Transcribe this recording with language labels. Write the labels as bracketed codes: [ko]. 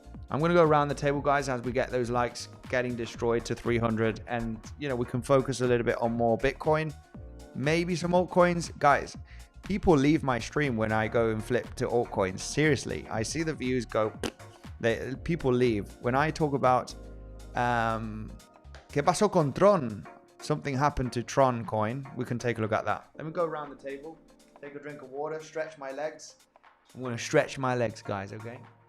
[en] I'm going to go around the table, guys, as we get those likes getting destroyed to 300. And, you know, we can focus a little bit on more Bitcoin. Maybe some altcoins. Guys, people leave my stream when I go and flip to altcoins. Seriously, I see the views go. People leave. When I talk about [es] ¿Qué pasó con Tron? [en] Something happened to Tron coin. We can take a look at that. Let me go around the table, take a drink of water, stretch my legs. I'm going to stretch my legs, guys, okay?